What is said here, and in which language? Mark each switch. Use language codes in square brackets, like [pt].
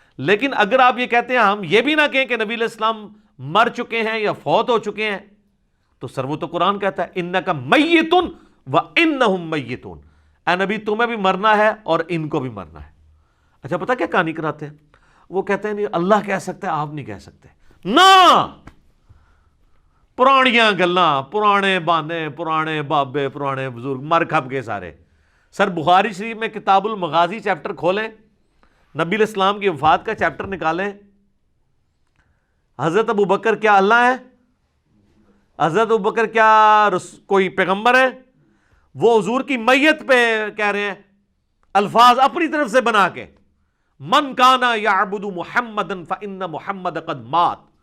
[ur] لیکن اگر آپ یہ کہتے ہیں ہم یہ بھی نہ کہیں کہ نبی علیہ السلام مر چکے ہیں یا فوت ہو چکے ہیں, تو سر وہ تو قرآن کہتا ہے [ar] انک میت وانہم میتون, [ur] اے نبی تمہیں بھی مرنا ہے اور ان کو بھی مرنا ہے. اچھا پتہ کیا کہانی کراتے ہیں؟ وہ کہتے ہیں نہیں اللہ کہہ سکتا ہے آپ نہیں کہہ سکتے. [pa] نہ, پرانیاں گلاں, پرانے بانے, پرانے بابے, پرانے بزرگ مر کھپ گئے سارے. [ur] سر بخاری شریف میں کتاب المغازی چیپٹر کھولیں, نبی علیہ السلام کی وفات کا چیپٹر نکالیں, حضرت ابو بکر کیا اللہ ہے؟ حضرت ابو بکر کیا کوئی پیغمبر ہے؟ وہ حضور کی میت پہ کہہ رہے ہیں الفاظ اپنی طرف سے بنا کے, [ar] من کانا یعبد محمدا فإن محمد قد مات.